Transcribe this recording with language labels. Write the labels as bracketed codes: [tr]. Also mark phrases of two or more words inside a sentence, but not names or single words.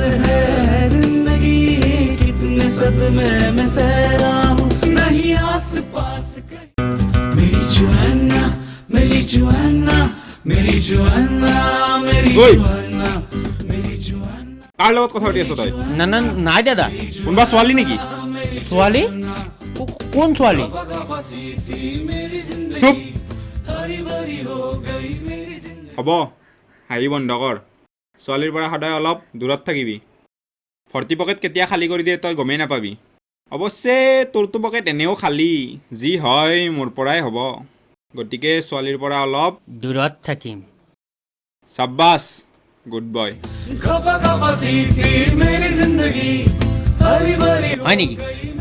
[hi] है जिंदगी कितने सदमे में सहरा हूँ नहीं आस पास मेरी जुआना मेरी जुआना मेरी जुआना मेरी ओए। जुआना मेरी जुआना [as] কাৰ লগত কথা পাতি আছ তই? না না নাই দাদা। কোনোবা ছোৱালী নেকি? ছোৱালী? কোন ছোৱালী? চুপ। [hi] हरी भरी हो गई मेरी जिंदगी [as] হ'ব হাঁহি বন্ধ কৰ। ছোৱালীৰ পৰা সদায় অলপ দূৰত থাকিবি। ভৰ্তি পকেট কেতিয়া খালী কৰি দিয়ে তই গমেই নাপাবি। অৱশ্যে তোৰটো পকেট এনেও খালী, যি হয় মোৰ পৰাই হ'ব। গতিকে ছোৱালীৰ পৰা অলপ দূৰত থাকিম। চাব্বাছ, [en] good boy. [hi] खफा खफा सी थी मेरी जिंदगी हरी भरी हो [as] হয় নেকি? [hi] गई